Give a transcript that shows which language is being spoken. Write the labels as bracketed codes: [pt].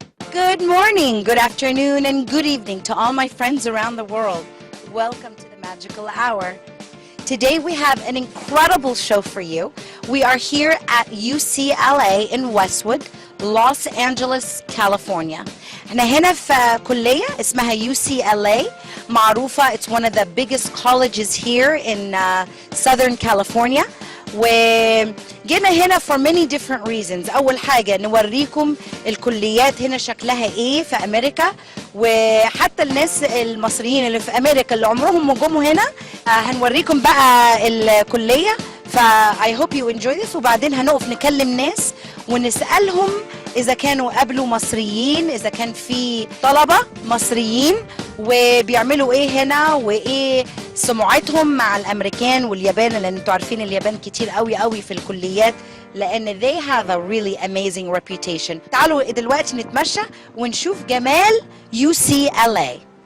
[en] Good morning, good afternoon, and good evening to all my friends around the world. Welcome to the Magical Hour. Today we have an incredible show for you. We are here at UCLA in Westwood, Los Angeles, California. [ar] احنا هنا في كلية اسمها UCLA معروفة. [en] It's one of the biggest colleges here in Southern California. [ar] وجينا هنا [en] for many different reasons. [ar] أول حاجة نوريكم الكليات هنا شكلها إيه في أمريكا، وحتى الناس المصريين اللي في أمريكا اللي عمرهم ما جم هنا هنوريكم بقى الكلية. [en] I hope you enjoy this. [ar] وبعدين هنقف نكلم ناس ونسألهم إذا كانوا قابلوا مصريين، إذا كان في طلبة مصريين وبيعملوا إيه هنا وإيه سمعتهم مع الأمريكان واليابان، لأن أنتوا عارفين اليابان كتير قوي قوي في الكليات [en] لأن they have a really amazing reputation. [ar] تعالوا دلوقتي نتمشى ونشوف جمال UCLA.